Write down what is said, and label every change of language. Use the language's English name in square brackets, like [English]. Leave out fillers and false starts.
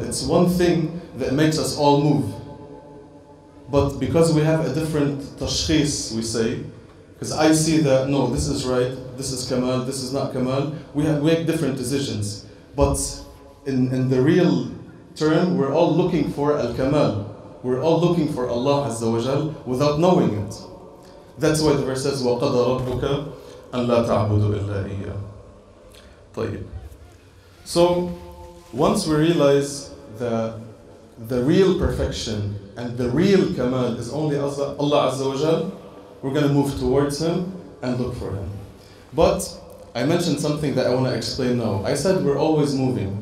[English] It's one thing that makes us all move. But because we have a different tashkhis, we say, because I see that, no, this is right, this is kamal, this is not kamal, we make different decisions. But in the real term, we're all looking for al-kamal. We're all looking for Allah Azza wa Jal without knowing it. That's why the verse says, [Arabic] وَقَضَى رَبُّكَ أَنْ لَا تَعْبُدُوا إِلَّا إِيَّاهُ. طيب. [English] So, once we realize that the real perfection and the real kamal is only Allah Azza wa Jal, we're going to move towards Him and look for Him. But I mentioned something that I want to explain now. I said we're always moving.